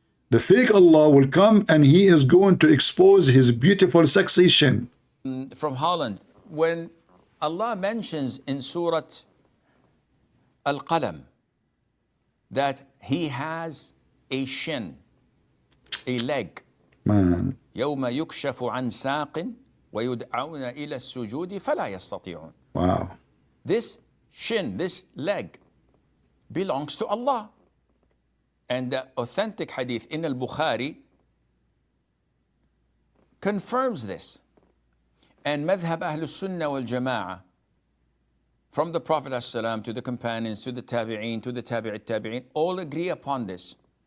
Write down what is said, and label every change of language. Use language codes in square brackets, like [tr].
[en] The fake Allah will come and he is going to expose his beautiful sexy shin. From Holland, when Allah mentions in Surah Al-Qalam that he has a shin, a leg. Man. [ar] يوم يكشف عن ساق ويدعون إلى السجود فلا يستطيعون. [en] Wow. This shin, this leg, belongs to Allah. And the authentic hadith in Al-Bukhari confirms this. And madhab Ahlus Sunnah wal Jama'ah, from the Prophet ﷺ to the companions, to the Tabi'een, to the Tabi'it Tabi'een, all agree upon this.